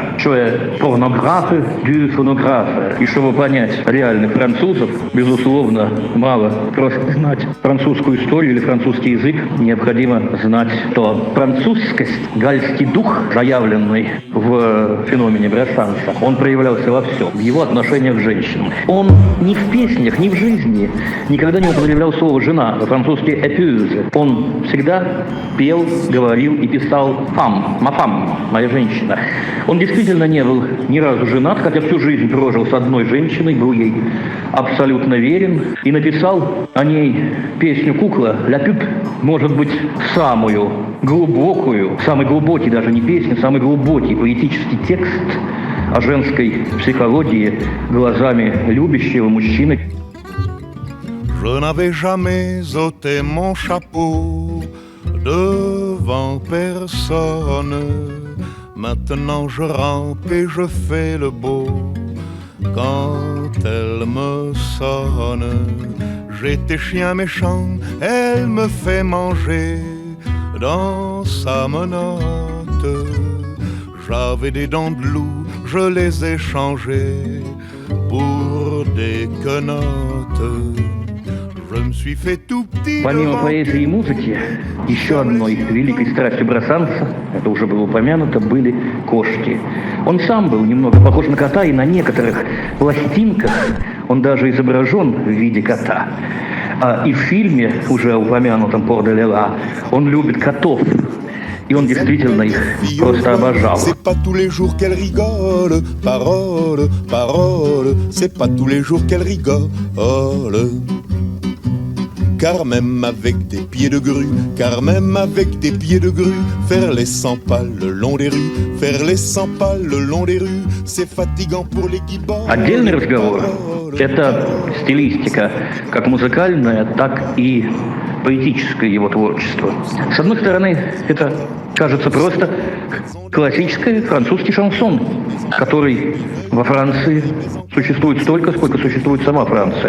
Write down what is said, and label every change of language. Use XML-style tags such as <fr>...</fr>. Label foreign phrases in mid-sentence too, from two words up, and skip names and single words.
<ru>Что порнографы, дю фонографы. И чтобы понять реальных французов, безусловно, мало просто знать французскую историю или французский язык, необходимо знать, что французскость, гальский дух, заявленный в феномене Брассанса, он проявлялся во всем, в его отношениях к женщинам. Он ни в песнях, ни в жизни никогда не употреблял слово «жена», по-французски «épouse». Он всегда пел, говорил и писал «femme»,</ru> <fr>«ma femme»,</fr> <ru>«моя женщина». Он действительно не был ни разу женат, хотя всю жизнь прожил с одной женщиной, был ей абсолютно верен и написал о ней песню «Кукла», «La pute», может быть, самую глубокую, самый глубокий даже не песня, самый глубокий поэтический текст о женской психологии глазами любящего мужчины.</ru> <fr>Je n'avais jamais ôté mon chapeau devant personne. Maintenant je rampe et je fais le beau quand elle me sonne. J'étais chien méchant, elle me fait manger dans sa menotte. J'avais des dents de loup, je les ai changées pour des quenottes. Je me suis fait tout petit.</fr> <ru>Помимо поэзии и музыки, еще одной великой страстью Брассанса, это уже было упомянуто, были кошки. Он сам был немного похож на кота, и на некоторых пластинках он даже изображен в виде кота. И в фильме, уже упомянутом «Пор де Лела», он любит котов. И он действительно их просто обожал.</ru> <fr>C'est pas tous les jours qu'elle rigole, parole, parole, c'est pas tous les jours qu'elle rigole. Car même avec des pieds de grue, car même avec des pieds de grue, faire les 100 pas le long des rues, faire les 100 pas le long des rues, c'est fatigant pour les qui bordent.</fr> <ru>Отдельный разговор – это стилистика, как музыкальная, так и поэтическое его творчество. С одной стороны, это кажется просто классический французский шансон, который во Франции существует столько, сколько существует сама Франция.</ru>